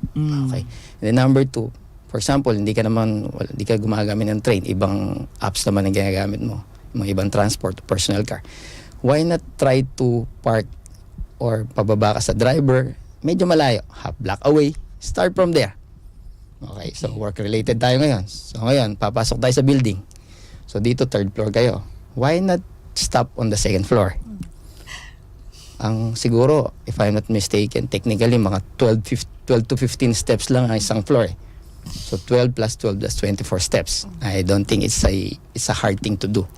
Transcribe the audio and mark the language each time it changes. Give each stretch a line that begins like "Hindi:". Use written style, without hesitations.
Filipino: Okay.
English: And then number 2, for example,
Filipino: hindi ka gumagamit ng train, ibang apps naman ang ginagamit mo, mga ibang transport, personal car.
English: Why not try to park or
Filipino: pababa ka sa driver, medyo malayo,
English: half block away, start from there.
Filipino: Okay, so work-related tayo ngayon. So ngayon, papasok tayo sa building. So dito, 3rd floor kayo.
English: Why not stop on the 2nd floor? Ang siguro, if I'm not mistaken, technically, mga 12 to 15 steps
Filipino: lang ang isang floor.
English: So 12 plus 12, that's 24 steps. I don't think it's a hard thing to do.